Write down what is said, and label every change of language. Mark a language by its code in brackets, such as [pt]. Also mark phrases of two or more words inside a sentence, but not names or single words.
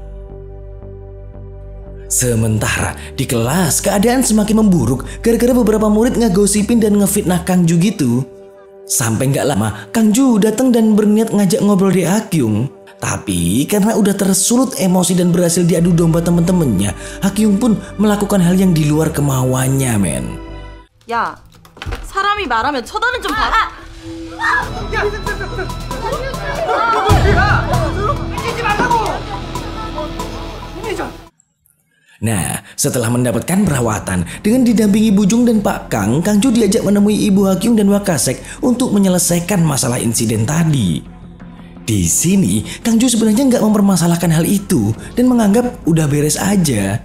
[id] Sementara di kelas keadaan semakin memburuk gara-gara beberapa murid ngegosipin dan ngefitnah Kang Ju gitu. Sampai nggak lama Kang Ju datang dan berniat ngajak ngobrol Dea Kyung. Tapi karena udah tersulut emosi dan berhasil diadu domba temen-temennya, Hakyung pun melakukan hal yang di luar kemauannya, men. [ko] 야, 사람이 말하면 쳐다는 좀 봐. [id] Nah, setelah mendapatkan perawatan dengan didampingi Bujung dan Pak Kang, Kang Ju diajak menemui Ibu Hakyung dan Wakasek untuk menyelesaikan masalah insiden tadi. Di sini, Kang Ju sebenarnya nggak mempermasalahkan hal itu dan menganggap udah beres aja.